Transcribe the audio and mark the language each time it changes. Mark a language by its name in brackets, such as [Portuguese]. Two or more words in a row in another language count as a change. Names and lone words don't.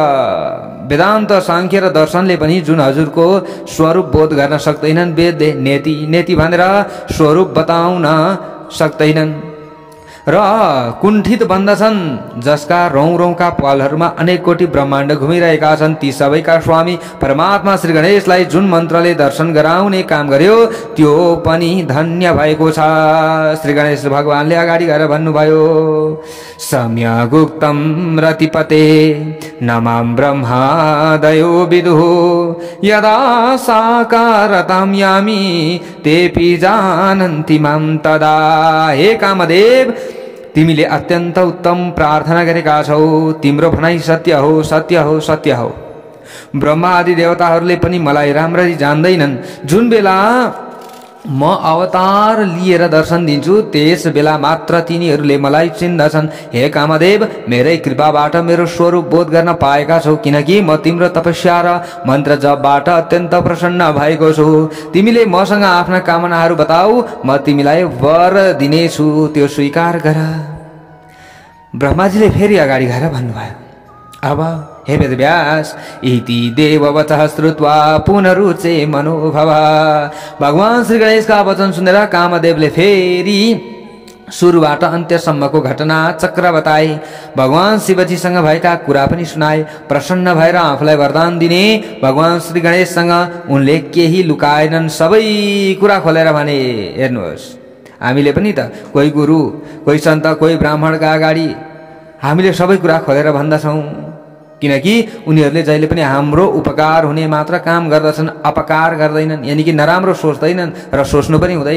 [Nepali] वेदान्त, सांख्य र दर्शनले पनि जुन हजुरको स्वरूप बोध गर्न सक्दैनन्, वेदले [Sanskrit] नेति नेति [Nepali] भनेर स्वरूप बताउन सक्दैनन् र कुण्ठित बन्दछन्, जसका रौं रौंका पालहरूमा अनेक कोटी ब्रह्माण्ड घुमिरहेका छन्। ती सबैका स्वामी परमात्मा श्री गणेशलाई जुन मन्त्रले दर्शन गराउने काम गर्यो त्यो पनि धन्य भएको छ। श्री गणेश भगवानले अगाडि गएर भन्नुभयो, [Sanskrit] सम्यगुक्तम रतिपते नमां ब्रह्मादयो विदुः यदा साकारतां यामि तेपि जानन्ति मां तदा। [Nepali] हे कामदेव, तिमीले अत्यन्त उत्तम प्रार्थना गरेका छौ। तिम्रो भनाइ सत्य हो, सत्य हो, सत्य हो। ब्रह्मा आदि देवताहरूले पनि मलाई राम्ररी जान्दैनन्। जुन बेला म अवतार लिएर दर्शन दिन्छु त्यस बेला मात्र तिनीहरूले मलाई चिन्दछन्। हे कामदेव, मेरै कृपाबाट मेरो स्वरूप बोध गर्न पाएका छौ, किनकि म तिम्रो तपस्या र मन्त्र जपबाट अत्यन्त प्रसन्न भएको छु। तिमीले मसँग आफ्ना कामनाहरू बताऊ, म तिमीलाई वर दिनेछु, त्यो स्वीकार गर। ब्रह्माजीले फेरि अगाडि गएर भन्नुभयो, अब हे वेदव्यास, [Sanskrit] इति देववचः श्रुत्वा पुनरुचे मनोभव। [Nepali] भगवान श्री गणेशका वचन सुनेर कामदेवले फेरि सुरुबाट अन्त्यसम्मको घटना चक्र बताए। भगवान शिवजीसँग भएका कुरा पनि सुनाए। प्रसन्न भएर आफूलाई वरदान दिने भगवान श्री गणेशसँग उनले केही लुकाएनन्, सबै कुरा खोलेर भने, हेर्नुहोस्, हामीले पनि त कोही गुरु, कोही सन्त, कोही ब्राह्मणका अगाडि हामीले सबै कुरा खोलेर भन्दछौँ, किनकि उनीहरूले जहिले पनि हाम्रो उपकार हुने मात्र काम गर्दछन्, अपकार गर्दैनन्, यानि कि नराम्रो सोच्दैनन् र सोच्नु पनि हुँदैन।